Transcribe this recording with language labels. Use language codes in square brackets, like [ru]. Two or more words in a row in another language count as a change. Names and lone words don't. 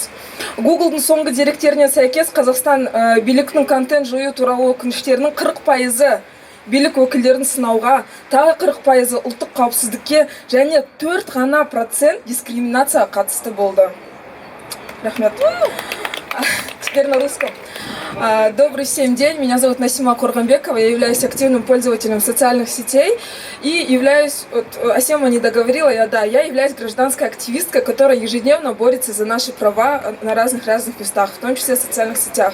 [kk] Google'дың соңғы деректеріне сәйкес Қазақстан биліктің контент жою туралы өкініштерінің 40% билік өкілдерін сынауға, тағы 40% ұлттық қауіпсіздікке және 4% дискриминацияға қатысты болды. Рахмет. [ru] Теперь на русском. Добрый всем день, меня зовут Насима Курганбекова, я являюсь активным пользователем социальных сетей и являюсь, Асема не договорила, я являюсь гражданской активисткой, которая ежедневно борется за наши права на разных местах, в том числе в социальных сетях.